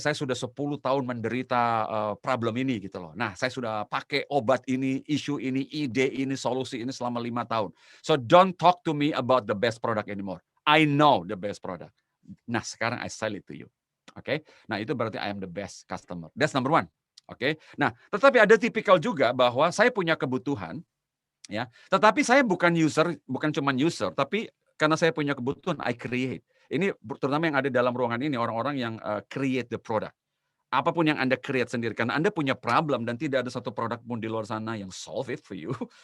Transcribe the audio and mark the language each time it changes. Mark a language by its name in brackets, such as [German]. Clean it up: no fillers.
[Indonesian] Saya sudah 10 tahun menderita problem ini gitu loh. Nah, saya sudah pakai obat ini, isu ini, ide ini, solusi ini selama 5 tahun. [English] So don't talk to me about the best product anymore. I know the best product. [Indonesian] Nah, sekarang [English] I sell it to you. Oke? [Indonesian] Nah, itu berarti [English] I am the best customer. That's number 1. Oke. [Indonesian] Nah, tetapi ada tipikal juga bahwa saya punya kebutuhan ya. Tetapi saya bukan cuma user, tapi karena saya punya kebutuhan [English] I create. [Indonesian] Ini terutama yang ada dalam ruangan ini orang-orang yang [English] create the product. [Indonesian] Apapun yang Anda create sendiri karena Anda punya problem dan tidak ada satu produk pun di luar sana yang [English] solve it for you.